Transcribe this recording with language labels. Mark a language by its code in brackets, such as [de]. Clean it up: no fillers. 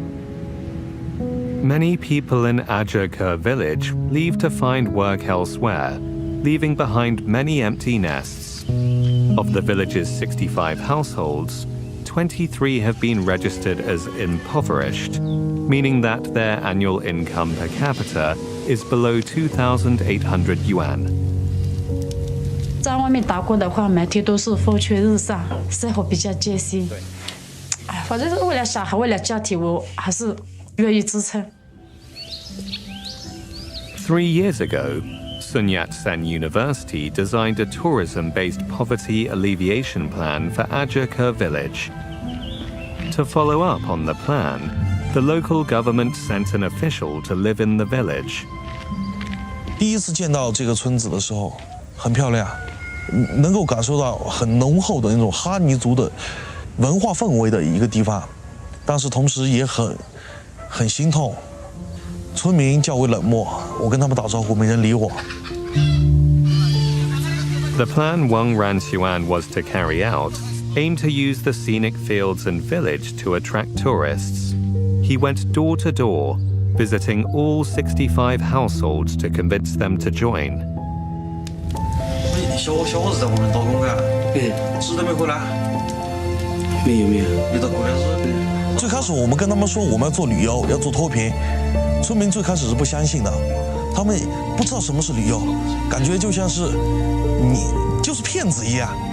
[en] Many people in Ajerkur village leave to find work elsewhere, leaving behind many empty nests. Of the village's 65 households, 23 have been registered as impoverished, meaning that their annual income per capita is below 2,800 yuan. [zh] 在外面打工的话，每天都是风吹日晒，生活比较艰辛。哎，反正是为了小孩，为了家庭，我还是愿意支撑。 [en] 3 years ago, Sun Yat-sen University designed a tourism-based poverty alleviation plan for Ajaka village. To follow up on the plan, the local government sent an official to live in the village. [zh] 第一次见到这个村子的时候，很漂亮，能够感受到很浓厚的那种哈尼族的文化氛围的一个地方，但是同时也很心痛。村民较为冷漠，我跟他们打招呼，没人理我。 [en] The plan Wang Ranxuan was to carry out aimed to use the scenic fields and village to attract tourists. He went door to door, visiting all 65 households to convince them to join. [zh] 小伙子在外面打工干，是都没回来。没有。你到过来是？最开始我们跟他们说我们要做旅游，要做脱贫，村民最开始是不相信的，他们不知道什么是旅游，感觉就像是你就是骗子一样。